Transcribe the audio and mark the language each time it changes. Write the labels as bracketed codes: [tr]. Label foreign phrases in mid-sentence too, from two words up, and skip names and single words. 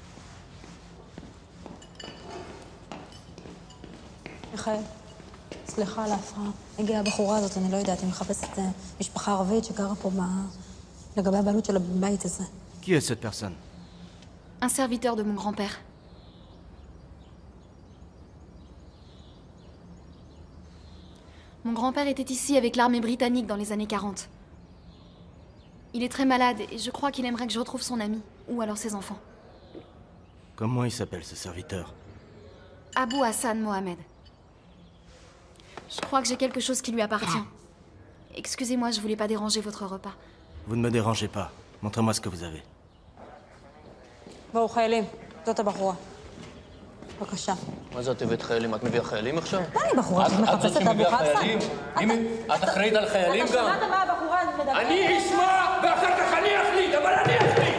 [he] סליחה על ההפרעה. הגיעה הבחורה הזאת, אני לא יודעת, היא מחפשת משפחה ערבית שגרה פה לגבי הבעלות שלה בבית הזה. [fr] Qui est cette personne? Un serviteur de mon grand-père. Mon grand-père était ici avec l'armée britannique dans les années 40. Il est très malade et je crois qu'il aimerait que je retrouve son ami, ou alors ses enfants. Comment il s'appelle, ce serviteur? Abou Hassan Mohamed. Je crois que j'ai quelque chose qui lui appartient. Excusez-moi, je voulais pas déranger votre repas. Vous ne me dérangez pas. Montrez-moi ce que vous avez. [he] בואו חיילים, זאת הבחורה. בבקשה. מה זאת הבאת חיילים? את מביאה חיילים עכשיו? אני בחורה שמחפשת את אבו חסן. את אחראית על חיילים גם? אתה שמעת מה הבחורה מדברת? אני אשמע ואחר כך אני אחליט, אבל אני אחליט.